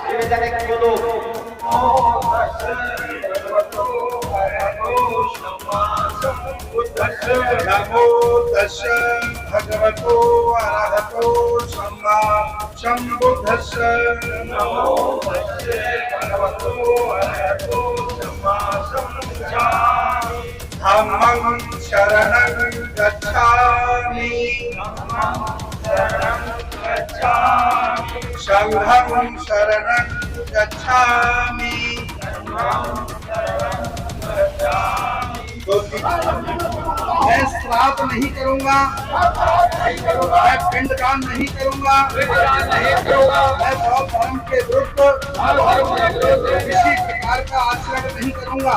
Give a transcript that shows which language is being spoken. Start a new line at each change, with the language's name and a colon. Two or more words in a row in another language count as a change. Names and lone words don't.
Hindi: कनेक्ट बोलो।
Pali: नमो तस् भगवतो अरहतो सम्मा सम्बुद्धस्स। नमो तस् भगवतो अरहतो सम्मा सम्बुद्धस्स। धम्मं शरणं गच्छामि संघं शरणं गच्छामि।
Hindi: मैं श्राद्ध नहीं करूंगा, मैं पिंडदान नहीं करूंगा, मैं बौद्ध धर्म के विरुद्ध किसी प्रकार का आचरण नहीं करूंगा।